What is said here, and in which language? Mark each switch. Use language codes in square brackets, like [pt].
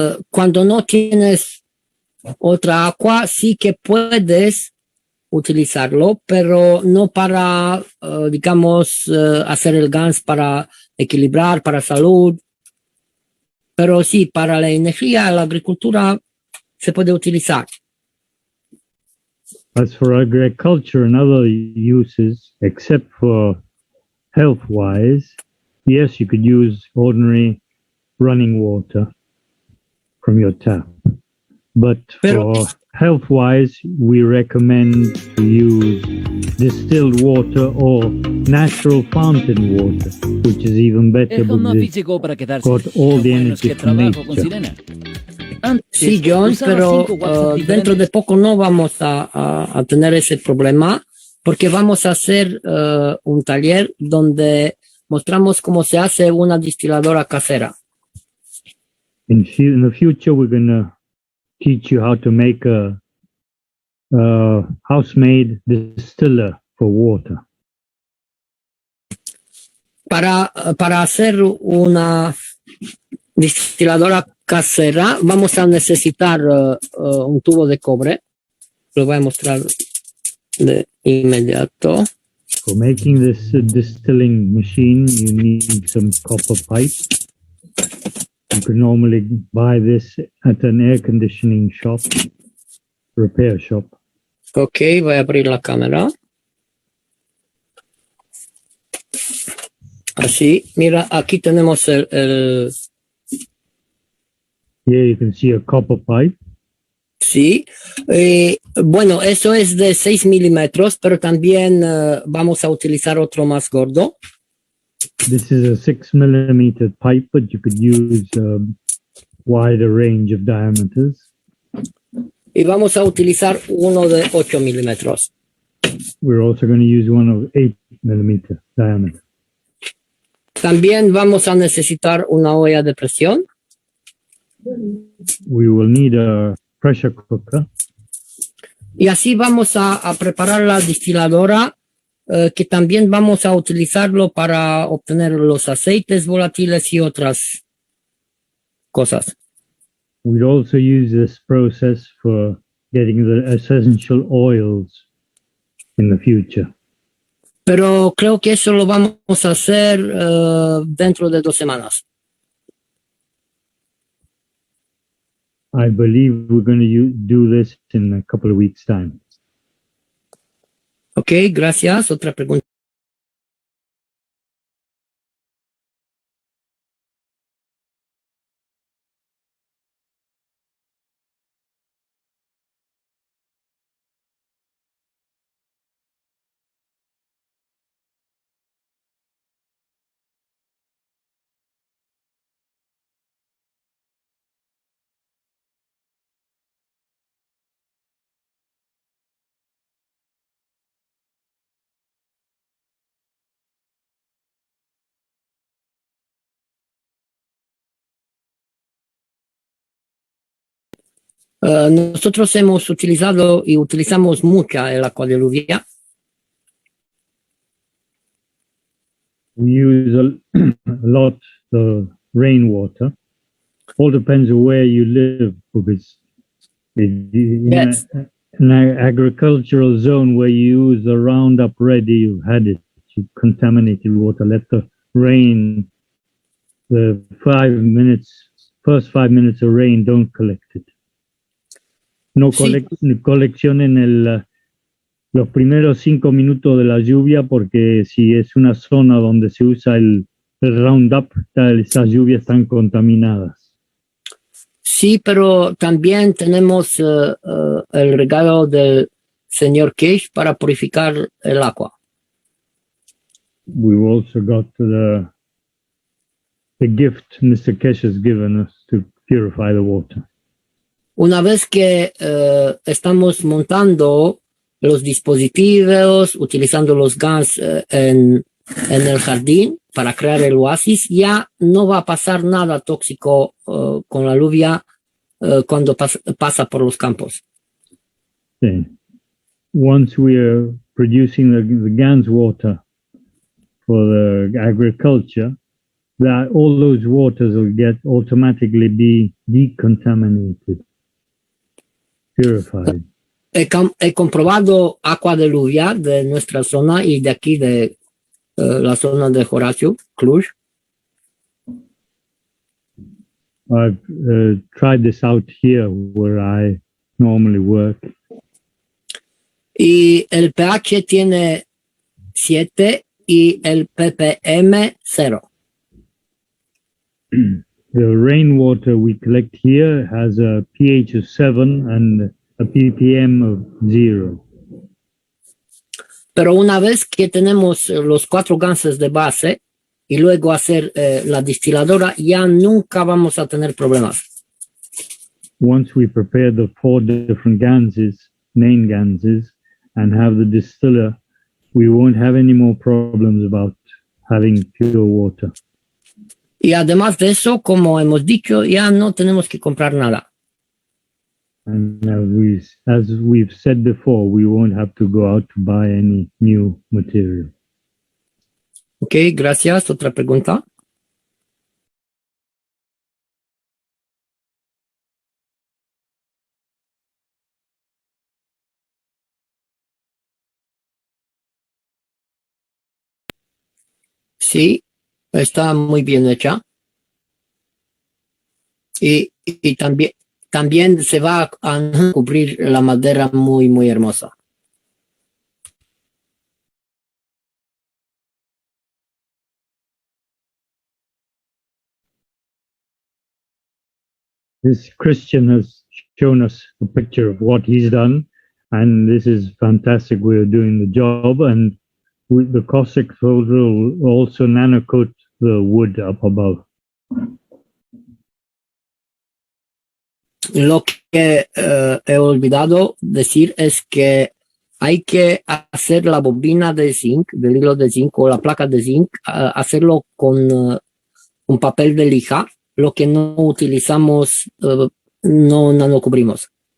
[es] Cuando no tienes otra agua, sí que puedes utilizarlo, pero no para, digamos, hacer el GANS para equilibrar, para salud. Pero sí, para la energía, la agricultura se puede utilizar. [en] As for agriculture and other uses, except for health-wise, yes, you could use ordinary running water from your tap. But for health-wise, we recommend to use distilled water or natural fountain water, which is even better because it's got all the energy from nature. [es] Sí, John, pero dentro de poco no vamos a tener ese problema porque vamos a hacer un taller donde mostramos cómo se hace una destiladora casera. [en] In the future, we're going to teach you how to make a house-made distiller for water. [es] Para hacer una destiladora casera vamos a necesitar un tubo de cobre. Lo voy a mostrar de inmediato. [en] For making this distilling machine, you need some copper pipe. You can normally buy this at an air conditioning shop, repair shop. [es] Ok, voy a abrir la cámara. Así, mira, aquí tenemos el [en] Here you can see a copper pipe. [es] Sí, bueno, eso es de 6 milímetros, pero también vamos a utilizar otro más gordo. [en] This is a 6 millimeter pipe, but you could use a wider range of diameters. [es] Y vamos a utilizar uno de 8 milímetros. [en] We're also going to use one of 8 millimeter diameter. [es] También vamos a necesitar una olla de presión. [en] We will need a pressure cooker. [es] Y así vamos a preparar la destiladora, que también vamos a utilizarlo para obtener los aceites volátiles y otras cosas. [en] We'd also use this process for getting the essential oils in the future. [es] Pero creo que eso lo vamos a hacer dentro de 2 semanas. [en] I believe we're going to do this in a couple of weeks' time. [es] Ok, gracias. Otra pregunta. Nosotros hemos utilizado y utilizamos mucha el agua de lluvia. [en] We use a lot the rainwater. All depends on where you live, because in an agricultural zone where you use the Roundup Ready, you had it. You contaminated water. Let the rain, the first 5 minutes of rain, don't collect it. [es] No coleccionen los primeros 5 minutos de la lluvia, porque si es una zona donde se usa el Roundup, esas lluvias están contaminadas. Sí, pero también tenemos el regalo del señor Cash para purificar el agua. [en] We've also got the gift Mr. Cash has given us to purify the water. [es] Una vez que estamos montando los dispositivos, utilizando los gas en el jardín, para crear el oasis, ya no va a pasar nada tóxico con la lluvia cuando pasa por los campos. [en] Okay. Once we are producing the GAN's water for the agriculture, that all those waters will get automatically be decontaminated, purified. [es] He comprobado agua de lluvia de nuestra zona y de aquí de la zona de Horacio, Cluj. [en] I've tried this out here where I normally work. [es] Y el pH tiene 7 y el ppm 0. [en] The rainwater we collect here has a pH of 7 and a ppm of 0. [es] Pero una vez que tenemos los 4 gases de base y luego hacer la destiladora, ya nunca vamos a tener problemas. [en] Once we prepare the 4 different ganses, main ganses, and have the distiller, we won't have any more problems about having pure water. [es] Y además de eso, como hemos dicho, ya no tenemos que comprar nada. [en] And as we've said before, we won't have to go out to buy any new material. [es] Ok, gracias. ¿Otra pregunta? Sí, está muy bien hecha. Y también se va a cubrir la madera muy, muy hermosa. [en] This Christian has shown us a picture of what he's done, and this is fantastic. We're doing the job, and the Cossack soldier will also nano coat the wood up above. [es] Lo que he olvidado decir es que hay que hacer la bobina de zinc, del hilo de zinc o la placa de zinc, hacerlo con un papel de lija. Lo que no utilizamos, no lo cubrimos.